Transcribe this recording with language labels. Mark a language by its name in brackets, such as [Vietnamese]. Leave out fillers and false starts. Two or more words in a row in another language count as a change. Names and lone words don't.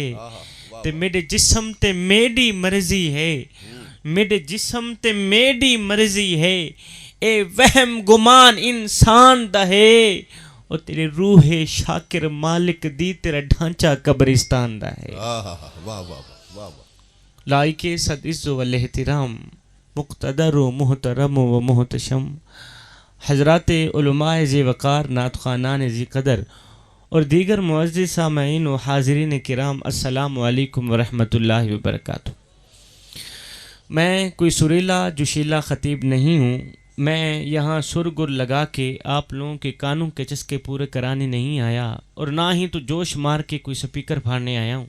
[Punjabi] تے میرے جسم تے میری مرضی ہے، میرے جسم تے میری مرضی ہے، اے وہم گمان انسان دہے، اور تیرے روح شاکر مالک دی تیرا ڈھانچہ قبرستان دہے۔ واہ واہ واہ واہ۔ [Urdu] لائق صد عز و الاحترام، مقتدر و محترم و محتشم حضرات علماء ذی وقار، نعت خوانان ذی قدر اور دیگر معزز سامعین و حاضرین کرام، [Arabic] السلام علیکم ورحمۃ اللہ وبرکاتہ۔ [Urdu] میں کوئی سریلا جوشیلا خطیب نہیں ہوں، میں یہاں سر گر لگا کے آپ لوگوں کے کانوں کے چسکے پورے کرانے نہیں آیا، اور نہ ہی تو جوش مار کے کوئی سپیکر پھاڑنے آیا ہوں۔